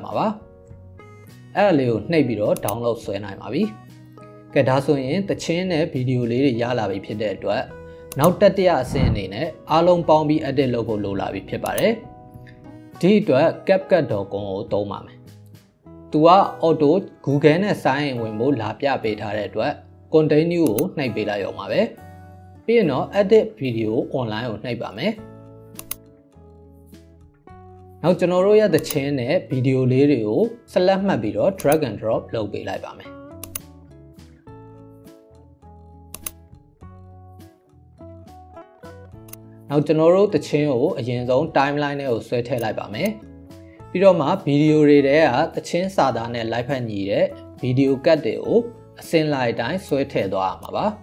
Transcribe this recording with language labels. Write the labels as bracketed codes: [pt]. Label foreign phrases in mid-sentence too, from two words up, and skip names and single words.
[my] မှာပါအဲ့ဒါလေးကိုနှိပ်ပြီးတော့ download ဆွဲနိုင်ပါပြီကဲဒါဆိုရင်သချင်းနဲ့ဗီဒီယိုလေးတွေရလာပြီဖြစ်တဲ့အတွက်နောက်တတိယအဆင့်အနေနဲ့အားလုံးပေါင်းပြီး edit လုပ်ဖို့လိုလာပြီဖြစ်ပါတယ်ဒီအတွက် chatgpt.com ကိုသုံးပါမယ်သူက auto Google နဲ့ [en] sign in [my] ဝင်ဖို့လာပြပေးထားတဲ့အတွက် continue ကိုနှိပ်ပေးလိုက်ရုံပါပဲပြီးရင်တော့ [en] edit video online [my] ကိုနှိပ်ပါမယ် နောက်ကျွန်တော်တို့ရဲ့သချင်းနဲ့ဗီဒီယိုလေးတွေကို select မှတ်ပြီးတော့ [en] drag and drop [my] လုပ်ပေးလိုက်ပါမယ်နောက်ကျွန်တော်တို့သချင်းကိုအရင်ဆုံး timeline ထဲကိုဆွဲထည့်လိုက်ပါမယ်ပြီးတော့မှဗီဒီယိုတွေထဲကသချင်းစာသားနဲ့ live ဖတ်ညီတဲ့ဗီဒီယိုကတ်တွေကိုအစင်လိုက်တိုင်းဆွဲထည့်သွားရမှာပါ